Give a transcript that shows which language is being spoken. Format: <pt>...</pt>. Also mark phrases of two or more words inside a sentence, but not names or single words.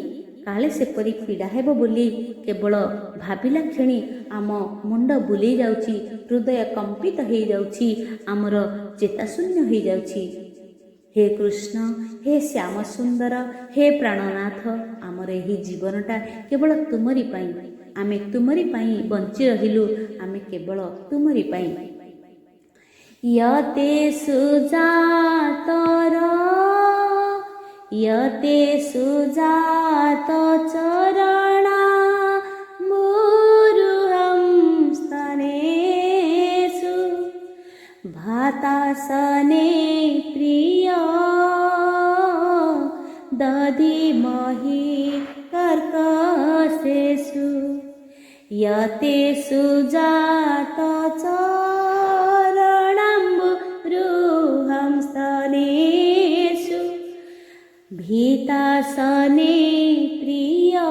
<or>କାଳେ ସେପରି ପୀଡ଼ା ହେବ ବୋଲି କେବଳ ଭାବିଲା କ୍ଷଣି ଆମ ମୁଣ୍ଡ ବୁଲେଇ ଯାଉଛି, ହୃଦୟ କମ୍ପିତ ହେଇଯାଉଛି, ଆମର ଚେତାଶୂନ୍ୟ ହେଇଯାଉଛି। ହେ କୃଷ୍ଣ, ହେ ଶ୍ୟାମ ସୁନ୍ଦର, ହେ ପ୍ରାଣନାଥ, ଆମର ଏହି ଜୀବନଟା କେବଳ ତୁମରି ପାଇଁ। ଆମେ ତୁମରି ପାଇଁ ବଞ୍ଚି ରହିଲୁ, ଆମେ କେବଳ ତୁମରି ପାଇଁ।</or> <sa>यते सुजात चरणा मुरुहं स्तनेषु, भातासने प्रिय दधिमहि कर्कशेषु, यते सुजात चरणाम्बुरुहं स्तनेषु, भीतासने प्रिय</sa>